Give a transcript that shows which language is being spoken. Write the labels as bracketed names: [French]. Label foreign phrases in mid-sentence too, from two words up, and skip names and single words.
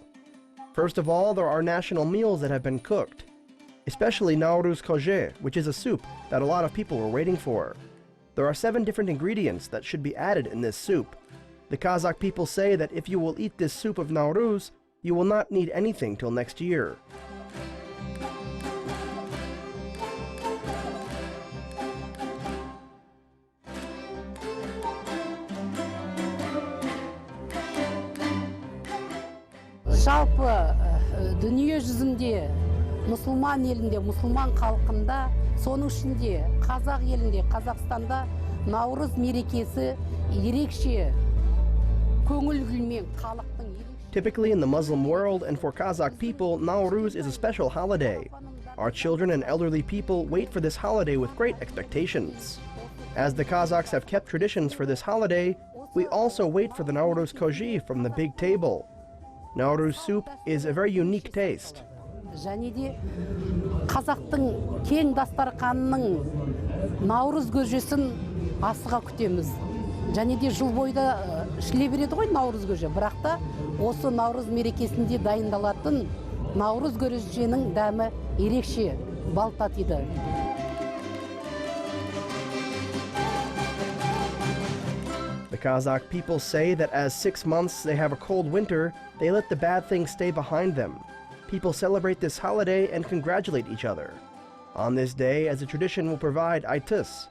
[English] First of all, there are national meals that have been cooked, especially Nauryz koje, which is a soup that a lot of people were waiting for. There are 7 different ingredients that should be added in this soup. The Kazakh people say that if you will eat this soup of Nauryz, you will not need anything till next year. [Kazakh] Жалпы дүние жүзінде мұсылман елінде, мұсылман халқында, соның ішінде қазақ елінде, Қазақстанда Nauryz мерекесі ерекше көңіл күймен халықтың ерекше. [English] Typically in the Muslim world and for Kazakh people, Nauryz is a special holiday. Our children and elderly people wait for this holiday with great expectations. As the Kazakhs have kept traditions for this holiday, we also wait for the Nauryz koje from the big table. Nauryz soup is a very unique taste. [Kazakh] Және де қазақтың кең дастарханының Nauryz көжесін асыға күтеміз. Және де жыл бойда ішіле береді ғой Nauryz көже. Бірақ та осы Nauryz мерекесінде дайындалатын Nauryz көжесінің дәмі ерекше, бал татиды. [English] The Kazakh people say that as 6 months they have a cold winter, they let the bad things stay behind them. People celebrate this holiday and congratulate each other. On this day, as a tradition, will provide aitis.